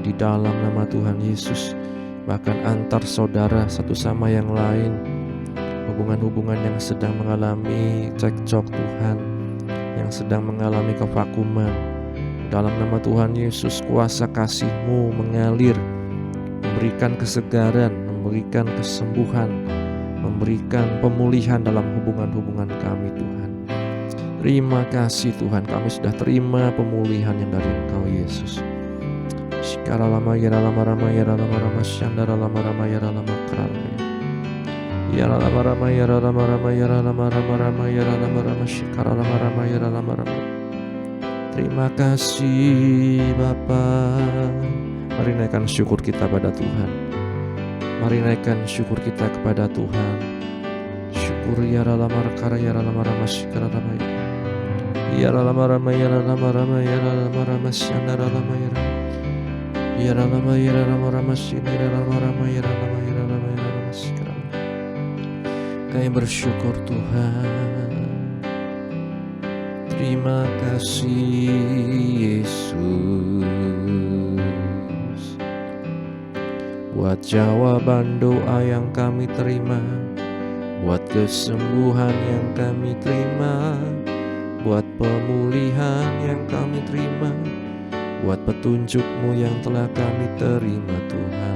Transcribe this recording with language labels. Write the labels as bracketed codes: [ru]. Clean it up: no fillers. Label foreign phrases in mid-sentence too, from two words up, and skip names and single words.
[id] Di dalam nama Tuhan Yesus, bahkan antar saudara satu sama yang lain, hubungan-hubungan yang sedang mengalami cekcok Tuhan, yang sedang mengalami kevakuman, dalam nama Tuhan Yesus, kuasa kasih-Mu mengalir, memberikan kesegaran, memberikan kesembuhan, memberikan pemulihan dalam hubungan-hubungan kami Tuhan. Terima kasih Tuhan, kami sudah terima pemulihan yang dari Engkau Yesus. Shikaralama yaralama rama yaralama rama syandaralama rama yaralama karalama yaralama rama yaralama rama yaralama rama rama yaralama rama shikaralama rama yaralama rama. Terima kasih Bapa. Mari naikkan syukur kita pada Tuhan. Mari naikkan syukur kita kepada Tuhan. Syukur ya ralama rakara ya ralama rama syikara rama ya ralama rama ya ralama rama ya ralama rama syandara rama ya ralama ya ralama rama syindara rama rama ya ralama ya ralama ya ralama syikara. Kami bersyukur Tuhan. Terima kasih Yesus buat jawaban doa yang kami terima, buat kesembuhan yang kami terima, buat pemulihan yang kami terima, buat petunjuk-Mu yang telah kami terima Tuhan.